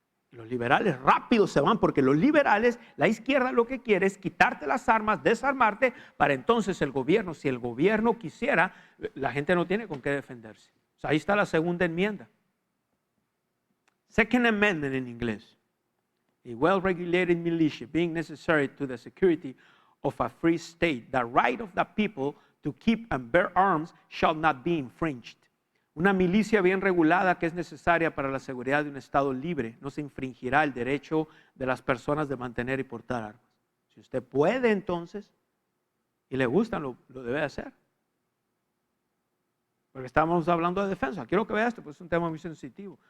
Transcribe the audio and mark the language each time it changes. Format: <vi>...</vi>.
<es>Los liberales rápido se van, porque los liberales, la izquierda lo que quiere es quitarte las armas, desarmarte, para entonces el gobierno, si el gobierno quisiera, la gente no tiene con qué defenderse. O sea, ahí está la segunda enmienda.</es> <en>Second Amendment</en> <es>en inglés.</es> <en>A well-regulated militia being necessary to the security of a free state, the right of the people to keep and bear arms shall not be infringed.</en> <es>Una milicia bien regulada que es necesaria para la seguridad de un Estado libre. No se infringirá el derecho de las personas de mantener y portar armas. Si usted puede entonces, y le gustan, lo debe hacer. Porque estamos hablando de defensa. Quiero que vea esto, pues es un tema muy sensitivo.</es>